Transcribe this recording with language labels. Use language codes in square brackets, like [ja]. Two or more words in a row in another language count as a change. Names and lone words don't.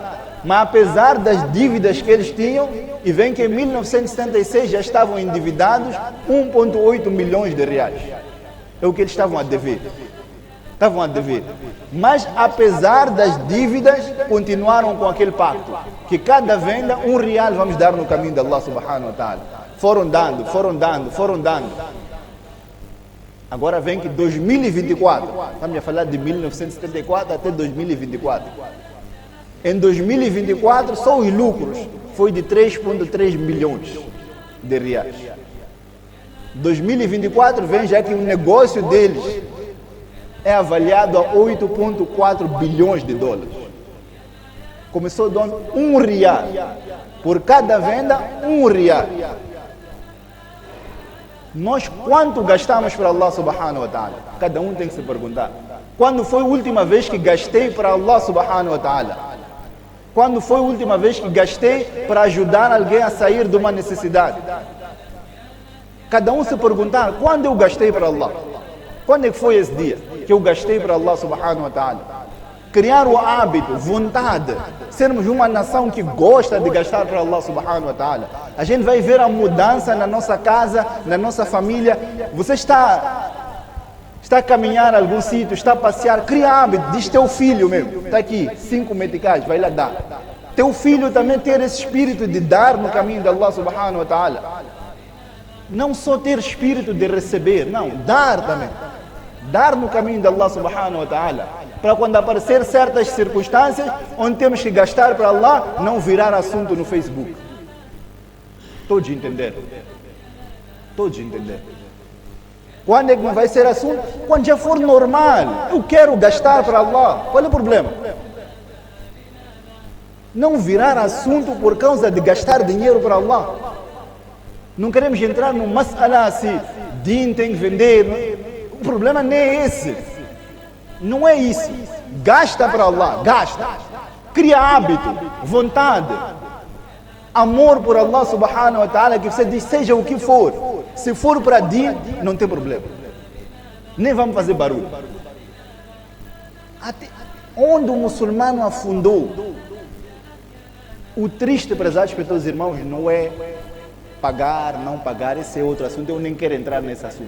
[pt] Mas apesar das dívidas que eles tinham, e vem que em 1976 já estavam endividados 1,8 milhões de reais. É o que eles estavam a dever. Mas apesar das dívidas, continuaram com aquele pacto, que cada venda R$1 vamos dar no caminho de [ar] الله سبحانه وتعالى. [pt] Foram dando. Agora vem que 2024, estamos a falar de 1974 até 2024. Em 2024, só os lucros foi de 3,3 milhões de reais. 2024 vem já que o negócio deles é avaliado a 8,4 bilhões de dólares. Começou dando R$1. Por cada venda, R$1. Nós quanto gastamos para [ar] الله سبحانه وتعالى? [pt] Cada um tem que se perguntar. Quando foi a última vez que gastei para [ar] الله سبحانه وتعالى? [pt] Quando foi a última vez que gastei para ajudar alguém a sair de uma necessidade? Cada um se perguntar, quando eu gastei para Allah? Quando é que foi esse dia que eu gastei para [ar] الله سبحانه وتعالى? [pt] Criar o hábito, vontade, sermos uma nação que gosta de gastar para [ar] الله سبحانه وتعالى. [pt] A gente vai ver a mudança na nossa casa, na nossa família. Você está a caminhar a algum sítio, está a passear, cria hábito, diz teu filho mesmo, está aqui, 5 meticais, vai lá dar. Teu filho também ter esse espírito de dar no caminho de [ar] الله سبحانه وتعالى. [pt] Não só ter espírito de receber, não, dar também. Dar no caminho de [ar] الله سبحانه وتعالى. [pt] Para quando aparecer certas circunstâncias onde temos que gastar para Allah, não virar assunto no Facebook. Todos entenderam? Quando é que não vai ser assunto? Quando já for normal. Eu quero gastar para Allah. Qual é o problema? Não virar assunto por causa de gastar dinheiro para Allah. Não queremos entrar no mas'ala assim, din tem que vender. O problema nem é esse. Não é isso. Gasta para Allah, gasta. Cria hábito, vontade, amor por [ar] الله سبحانه وتعالى, [pt] que você diz, seja o que for. Se for para din, não tem problema. Nem vamos fazer barulho. Até onde o muçulmano afundou. O triste, prezados pelos irmãos, não é pagar, não pagar, esse é outro assunto, eu nem quero entrar nesse assunto.